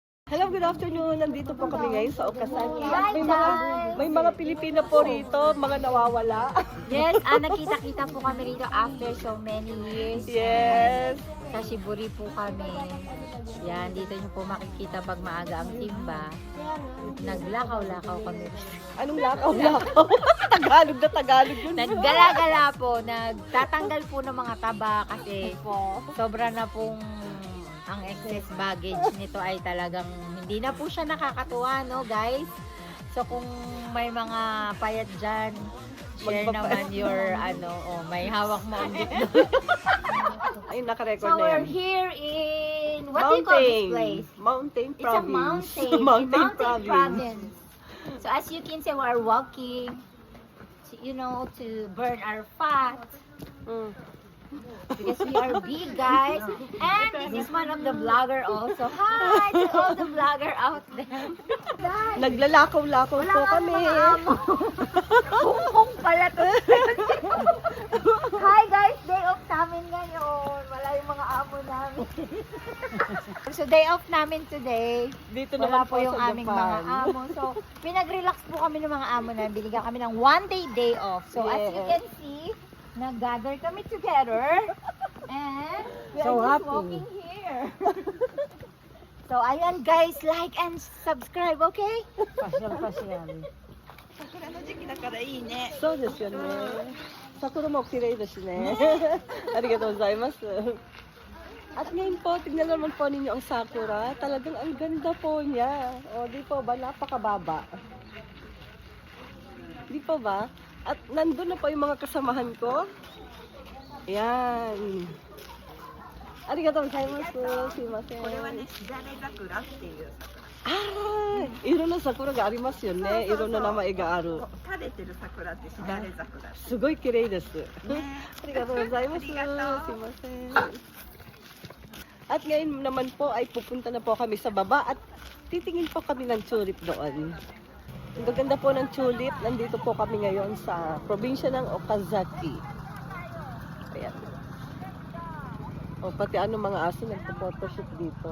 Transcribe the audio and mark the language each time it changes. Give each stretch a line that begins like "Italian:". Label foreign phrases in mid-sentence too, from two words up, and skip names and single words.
English: Hello, good afternoon.
Filipino: Nandito po kami ngayon sa Okazaki.
English: Hi,
Filipino: May mga Pilipino po rito, mga nawawala. Yes, nakita-kita po kami rito
English: after so many years. Yes.
Filipino: Sa Shiburi po kami. Yan, dito nyo po makikita pag maaga ang timba. Naglakaw-lakaw kami. Anong lakaw-lakaw? Tagalog na Tagalog yun. Naggala-gala po, nagtatanggal po ng mga taba kasi sobra na pong ang
English: excess baggage
Filipino: nito ay talagang hindi na po siya nakakatuwa,
English: no guys?
Filipino: So kung may mga payat dyan, share naman your may hawak mo ang dito. Ay, nakarecord
English: So
Filipino: na
English: we're
Filipino: yan.
English: here in, what do you call this place? Mountain It's a Province. mountain. Mountain Province. Province. So as you can see, we're walking, to burn our fat. Mm. Because we are big, guys. And this is one of the vlogger also. Hi to all the vlogger out there. Guys,
Filipino: Naglalakaw-lakaw po kami. Kung pala to. Hi guys,
English: day off
Filipino: namin ngayon. Wala yung mga amo namin. So
English: day off
Filipino: namin today. Dito Wala naman po yung sa aming Japan. mga amo. So, pinag-relax po kami ng mga amo namin. Binigyan kami ng
English: one day off.
Filipino: So, as you can see, nag-gather kami together.
English: And we So are just happy. walking here. So,
Filipino: ayan guys,
English: like and subscribe, okay?
Filipino: Pasyal.
Japanese: 桜の時期だからいいね。そうですよね。桜も綺麗ですね。ありがとうございます。
Filipino: At ngayon po, tignan naman po ninyo ang sakura. Talagang ang ganda po niya. O, di po ba? Napakababa. Di po ba? At nandun na po yung mga kasamahan ko. Yan.
Japanese: ありがとうございます. Sumimasen. これはね、しだれ桜っていうああ、色の桜がありますよね。色の名前がある。桜。垂れてる桜ってしだれ桜。すごい綺麗です。ね。ありがとうございます。すいありがとうません。
Filipino: At ngayon naman po ay pupunta na po kami sa baba at titingin po kami ng tulip doon. Ang gaganda po ng tulip. Nandito po kami ngayon sa probinsya ng Okazaki. Ayan. O pati mga aso nagpo-photoshoot dito.